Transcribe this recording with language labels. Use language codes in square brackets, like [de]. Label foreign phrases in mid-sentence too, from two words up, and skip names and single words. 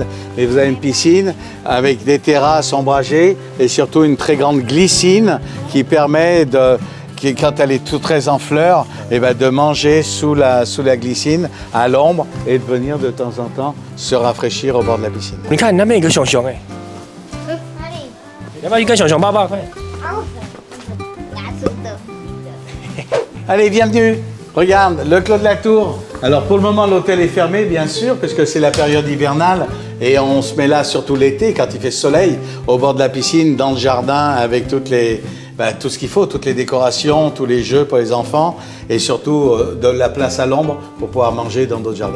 [fr] Mais vous avez une piscine avec des terrasses ombragées et surtout une très grande glycine qui permet quand elle est tout très en fleurs, de manger sous la glycine à l'ombre et de venir de temps en temps se rafraîchir au bord de la piscine. [zh] 你看那边有个熊熊哎，哪里？要不要去跟熊熊抱抱？快！拿出的。 [fr] Allez, bienvenue. Regarde, le Clos de la Tour. Alors pour le moment, l'hôtel est fermé, bien sûr, parce que c'est la période hivernale et on se met là surtout l'été quand il fait soleil, au bord de la piscine, dans le jardin, avec tout ce qu'il faut, toutes les décorations, tous les jeux pour les enfants et surtout de la place à l'ombre pour pouvoir manger dans d'autres jardins.